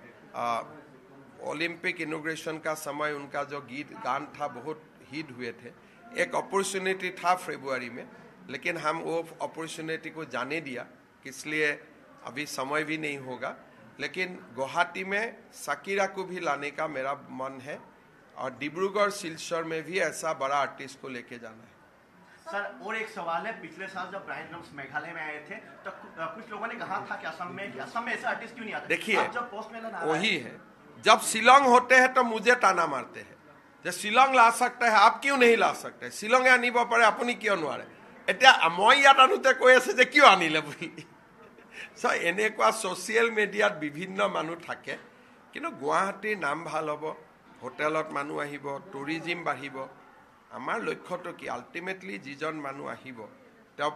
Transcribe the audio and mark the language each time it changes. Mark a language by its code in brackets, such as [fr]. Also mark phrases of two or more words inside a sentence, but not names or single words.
[en] Olympic inauguration [hi] का समय उनका जो गान था बहुत हिट हुए थे एक अपॉर्चुनिटी था फरवरी में लेकिन हम वो अपॉर्चुनिटी को जाने दिया इसलिए अभी समय भी नहीं होगा लेकिन गुवाहाटी में शकीरा को भी लाने का मेरा मन है और डिब्रूगढ़ सिलचर में भी ऐसा बड़ा आर्टिस्ट को लेके जाना है सर और एक सवाल है पिछले साल जब ब्रायन एडम्स मेघालय में आए थे तो कुछ लोगों ने कहा था कि असम में ऐसा आर्टिस्ट क्यों नहीं आता देखिए जब पोस्ट मेलन वही है जब शिलोंग होते हैं तो मुझे ताना मारते हैं যে শিলং লা सकता है आप क्यों नहीं ला सकते [as] শিলঙে আনিব পাৰে আপুনি কিয় নোৱাৰে এতিয়া মই ইয়াত আনোতে কৈ আছে যে কিয় আনিলে বুলি সো এনেকুৱা [en] social mediaত [as] বিভিন্ন মানুহ থাকে কিন্তু গুৱাহাটীৰ নাম ভাল হ'ব হোটেলত মানুহ আহিব টুৰিজিম বাঢ়িব আমাৰ লক্ষ্যটো কি আল্টিমেটলি যিজন মানুহ আহিব তেওঁ